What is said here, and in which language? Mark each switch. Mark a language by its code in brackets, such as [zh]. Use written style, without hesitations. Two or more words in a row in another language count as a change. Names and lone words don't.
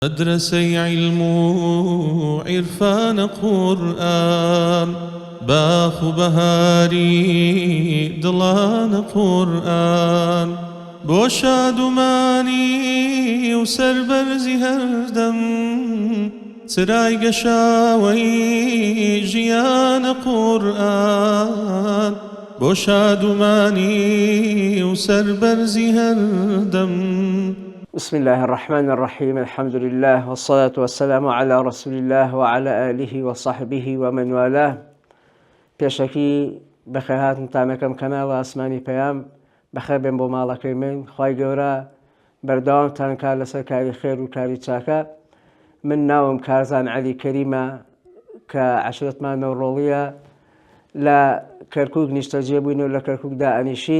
[ckb] مدرسي علم عرفان قرآن باخ بهاري دڵان قرآن بۆ شادومانی و سەربەرزی هەردەم چرای گەشاوەی ژیان قورئان بۆ شادومانی و سەربەرزی هەردەم. [ar] بسم الله الرحمن الرحيم. الحمد لله والصلاة والسلام على رسول الله وعلى آله وصحبه ومن والاه. [ckb] پێشەکی بەخێرهاتن تامەکەم کەناڵە ئاسمانی پەیام بەخێر بێن بۆ ماڵەکەی من. خوای گەورە بەردەوامتان کار لەسەر کاری خێر و کاری چاکە. من ناوم کارزان عەلی کەریمە کە عەشرەتمان نەوڕۆڵیە لە کەرکووک نیشتەجێ بووین و لە کەرکووکدا ئەنیشین.